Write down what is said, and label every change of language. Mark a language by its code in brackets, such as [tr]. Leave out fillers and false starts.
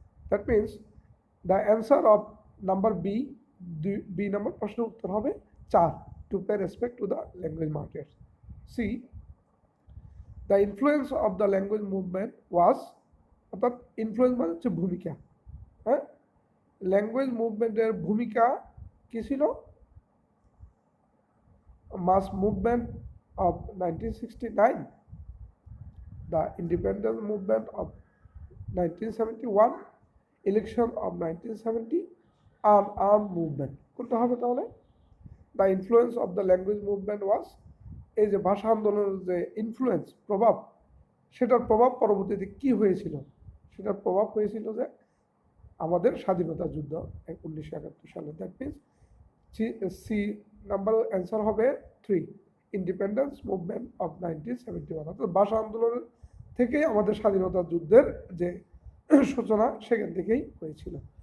[en] that means the answer of number B, [bn] B নম্বর প্রশ্নের উত্তর হবে 4, [en] To pay respect to the language martyrs. C, the influence of the language movement was, [bn] অর্থাৎ influence মানে হচ্ছে ভূমিকা। হ্যাঁ, ল্যাঙ্গুয়েজ মুভমেন্টের ভূমিকা কি ছিল? [en] Mass movement of 1969, the independence movement of 1971, election of 1970, and armed movement। [bn] কোনটা হবে তাহলে? [en] the influence of the language movement was, [bn] এই যে ভাষা আন্দোলনের যে ইনফ্লুয়েন্স, প্রভাব, সেটার প্রভাব পরবর্তীতে কি হয়েছিল? সেটার প্রভাব হয়েছিল যে আমাদের স্বাধীনতা যুদ্ধ 1971 সালে। [en] that means [bn] C number answer হবে 3, [en] independence movement of 1971, [bn] অর্থাৎ ভাষা আন্দোলনের থেকেই আমাদের স্বাধীনতা যুদ্ধের যে সূচনা সেখান থেকেই হয়েছিল।